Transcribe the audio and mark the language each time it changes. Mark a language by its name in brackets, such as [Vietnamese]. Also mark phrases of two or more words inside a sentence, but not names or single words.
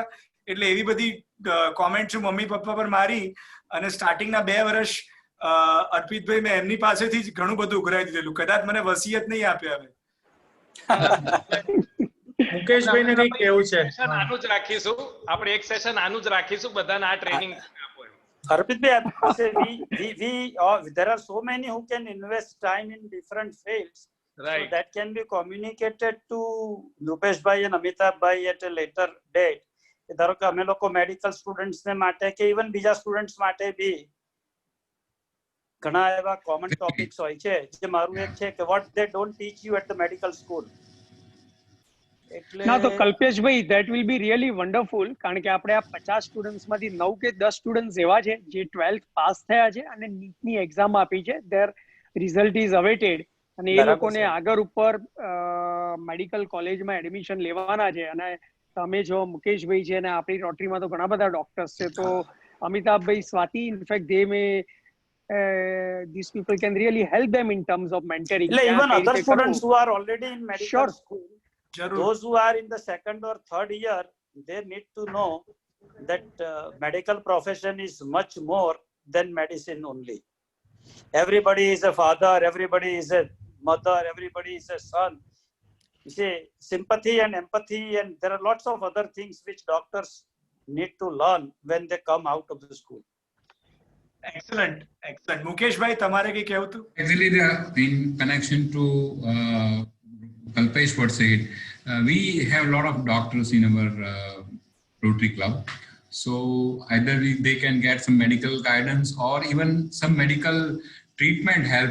[Gujarati] એટલે એવી બધી કોમેન્ટ છું મમ્મી પપ્પા પર મારી અને સ્ટાર્ટિંગના 2 વર્ષ અર્પિતભાઈ મેં એમની પાસેથી જ ઘણું બધું ઉઘરાવી દીધેલું. કદાચ મને વસિયત નહીં આપે હવે. મુકેશભાઈને કંઈક કેવું છે? આનું જ રાખીશું આપણે, એક સેશન આનું જ રાખીશું બધાને આ ટ્રેનિંગ. [English] Arpit bhai, there are so many who can invest time in different fields. Right. So that can be communicated to Rupesh bhai and Amitabh bhai at a later date. [Gujarati] ધારો કે અમે લોકો [English] medical students [Gujarati] ને માટે કે ઇવન બીજા સ્ટુડન્ટ્સ માટે બી ઘણા એવા [English] common topics [Gujarati] હોય છે જે મારું એક છે કે [English] what they don't teach you at the medical school. [Gujarati] ના તો કલ્પેશભાઈ, [English] that will be really wonderful, [Gujarati] કારણ કે આપણે આ 50 સ્ટુડન્ટ્સમાંથી 9 કે 10 સ્ટુડન્ટ્સ એવા છે જે 12th પાસ થયા છે અને નીટની એક્ઝામ આપી છે, [English] their result is awaited [Gujarati] અને એ લોકોને આગળ ઉપર મેડિકલ કોલેજમાં એડમિશન લેવાના છે. અને તમે જો મુકેશભાઈ છે અને આપણી રોટરીમાં તો ઘણા બધા ડોક્ટર્સ છે, તો અમિતાભભાઈ, સ્વાતિ, [English] in fact they may these people can really help them in terms of mentoring. Even other students who are already in medical school, those who are in the 2nd or 3rd year, they need to know that medical profession is much more than medicine only. Everybody is a father, everybody is a mother, everybody is a son. You see, sympathy and empathy, and there are lots of other things which doctors need to learn when they come out of the school. Excellent. Mukesh bhai, [Gujarati] તમારે કઈ કહેવું હતું? [English] Actually, in connection to Kalpesh what said, we have a lot of doctors in our Rotary Club. So either they can get some medical guidance or even some medical treatment help.